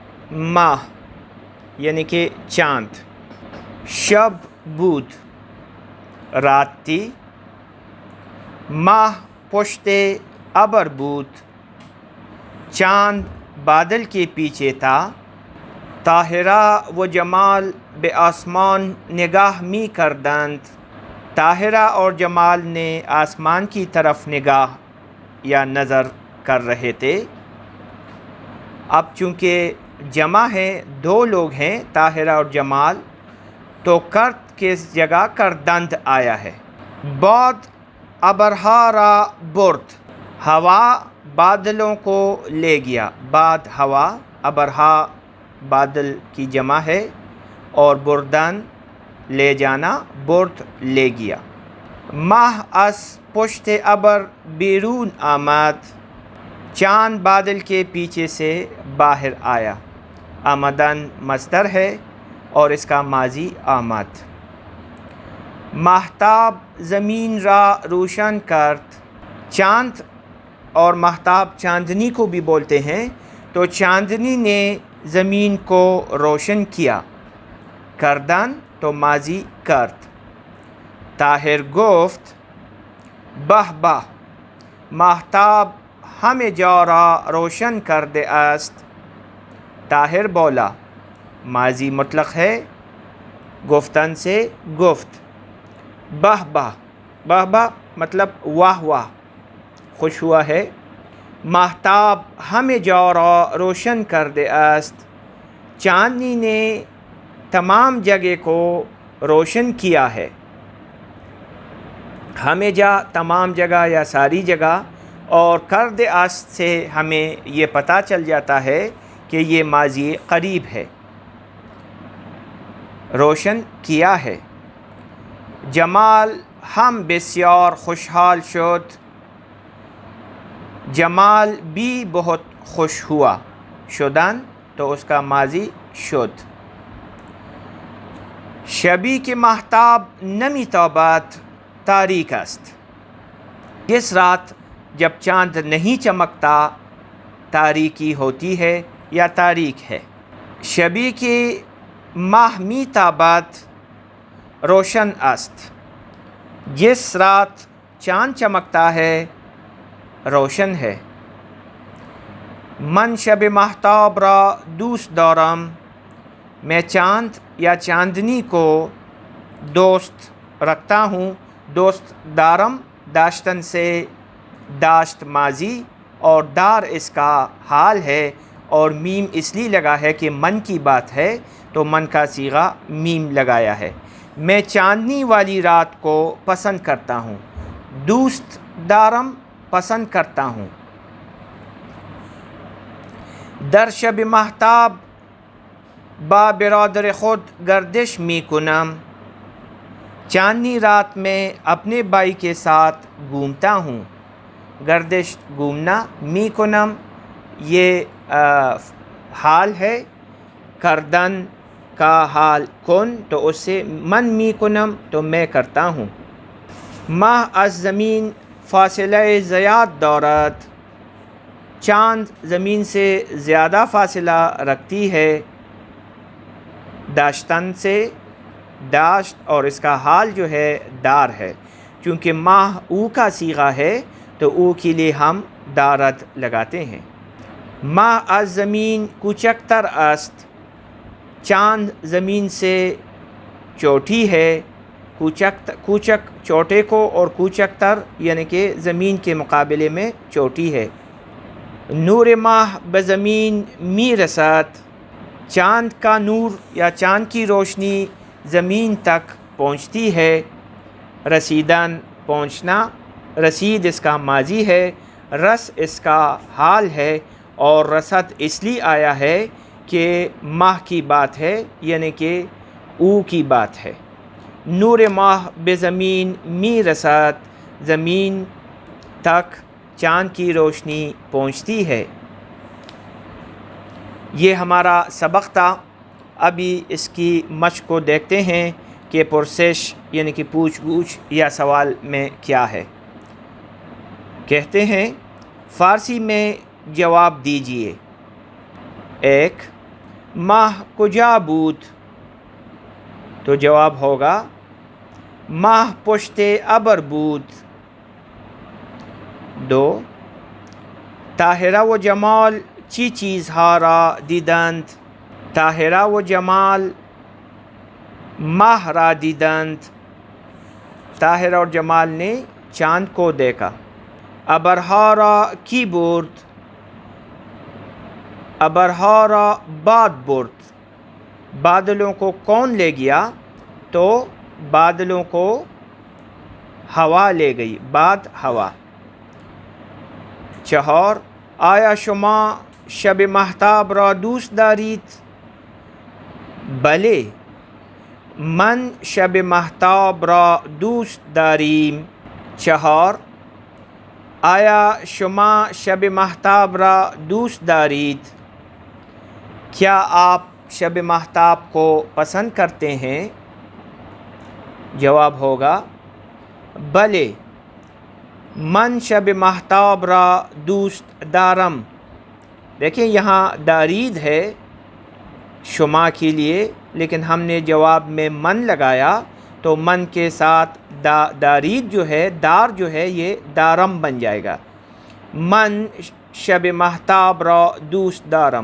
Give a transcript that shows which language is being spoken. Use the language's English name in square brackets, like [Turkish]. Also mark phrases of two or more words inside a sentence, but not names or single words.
[Persian] ماہ [Urdu] یعنی کہ چاند، [Persian] شب بود [Urdu] رات تھی، [Persian] ماہ پشت ابر بود [Urdu] چاند بادل کے پیچھے تھا، [Persian] طاہرہ و جمال بے آسمان نگاہ می کردند، [Urdu] طاہرہ اور جمال نے آسمان کی طرف نگاہ یا نظر کر رہے تھے۔ اب چونکہ جمع ہے، دو لوگ ہیں طاہرہ اور جمال، تو کرت کے جگہ کردند آیا ہے۔ بعد [Persian] ابرہا را برد، [Urdu] ہوا بادلوں کو لے گیا، بعد ہوا، ابرہا بادل کی جمع ہے، اور بردن لے جانا، برد لے گیا۔ [Persian] ماہ از پشت ابر بیرون آمد، [Urdu] چاند بادل کے پیچھے سے باہر آیا۔ آمدن مصدر ہے اور اس کا ماضی آمد۔ [Persian] ماہتاب زمین را روشن کرد، [Urdu] چاند اور ماہتاب چاندنی کو بھی بولتے ہیں، تو چاندنی نے زمین کو روشن کیا، کردن تو ماضی کرد۔ [Persian] طاہر گفت بہ بہ، ماہتاب ہمہ جا را روشن کرده است، [Urdu] طاہر بولا، ماضی مطلق ہے، گفتن سے گفت۔ [Persian] بہ بہ، بہ بہ [Urdu] مطلب واہ واہ، خوش ہوا ہے۔ [Persian] ماہتاب ہمہ جا را روشن کرده است، [Urdu] چاندنی نے تمام جگہ کو روشن کیا ہے۔ [Persian] ہمہ جا [Urdu] تمام جگہ یا ساری جگہ، اور [Persian] کرده است [Urdu] سے ہمیں یہ پتہ چل جاتا ہے کہ یہ ماضی قریب ہے، روشن کیا ہے۔ [Persian] جمال ہم بسیار خوشحال شد، [Urdu] جمال بھی بہت خوش ہوا، شدن تو اس کا ماضی شد۔ [Persian] شبی که ماهتاب نمیتابد تاریک است، [Urdu] جس رات جب چاند نہیں چمکتا تاریکی ہوتی ہے یا تاریک ہے۔ [Persian] شبی که ماه میتابد روشن است، [Urdu] جس رات چاند چمکتا ہے روشن ہے۔ [Persian] من شب ماهتاب را دوست دارم، [Urdu] میں چاند یا چاندنی کو دوست رکھتا ہوں۔ [Persian] دوست دارم [Urdu] داشتن سے داشت ماضی اور دار اس کا حال ہے، اور میم اس لیے لگا ہے کہ من کی بات ہے تو من کا صیغہ میم لگایا ہے۔ میں چاندنی والی رات کو پسند کرتا ہوں، [Persian] دوست دارم [Urdu] پسند کرتا ہوں۔ [Persian] در شب ماهتاب با برادر خود گردش می کنم، [Urdu] چاندنی رات میں اپنے بھائی کے ساتھ گھومتا ہوں۔ گردش گھومنا، [Persian] می کنم [Urdu] یہ حال ہے، کردن کا حال کن تو اس سے [Persian] من می کنم [Urdu] تو میں کرتا ہوں۔ [Persian] ماہ از زمین فاصلہ زیاد دارد، [Urdu] چاند زمین سے زیادہ فاصلہ رکھتی ہے، داشتن سے داشت اور اس کا حال جو ہے دار ہے، چونکہ ماہ او کا صیغہ ہے تو او کے لیے ہم دارد لگاتے ہیں۔ [Persian] ماہ از زمین کوچکتر است، [Urdu] چاند زمین سے چوٹی ہے، کوچک چوٹے کو، اور کوچکتر یعنی کہ زمین کے مقابلے میں چوٹی ہے۔ [Persian] نور ماہ بزمین می رسد، [Urdu] چاند کا نور یا چاند کی روشنی زمین تک پہنچتی ہے۔ رسیدن پہنچنا، رسید اس کا ماضی ہے، رس اس کا حال ہے، اور رسد اس لیے آیا ہے کہ ماہ کی بات ہے یعنی کہ او کی بات ہے۔ [Persian] نور ماہ بزمین می رسد، [Urdu] زمین تک چاند کی روشنی پہنچتی ہے۔ یہ ہمارا سبق تھا۔ ابھی اس کی مشق کو دیکھتے ہیں کہ پرسش یعنی کہ پوچھ گچھ یا سوال میں کیا ہے۔ کہتے ہیں فارسی میں جواب دیجئے۔ [Persian] 1 ماہ کجا بود؟ [Urdu] تو جواب ہوگا [Persian] ماہ پشت ابر بود۔ 2 طاہرہ و جمال چی چیز ها را دیدند؟ طاہرہ و جمال ماہ را دیدند۔ [Urdu] طاہرہ اور جمال نے چاند کو دیکھا۔ [Persian] ابرها را کی برد؟ ابرها را باد برد۔ [Urdu] بادلوں کو کون لے گیا؟ تو بادلوں کو ہوا لے گئی، باد ہوا۔ [Persian] 4 آیا شما شب مهتاب را دوست دارید؟ بله، من شب مهتاب را دوست داریم۔ 4 آیا شما شب مهتاب را دوست دارید؟ [Urdu] کیا آپ [Persian] شب مهتاب [Urdu] کو پسند کرتے ہیں؟ جواب ہوگا [Persian] بله، من شب مهتاب را دوست دارم۔ [Urdu] دیکھیں یہاں دارید ہے شما کے لیے، لیکن ہم نے جواب میں من لگایا تو من کے ساتھ دارید جو ہے، دار جو ہے یہ دارم بن جائے گا۔ [Persian] من شب مهتاب را دوست دارم۔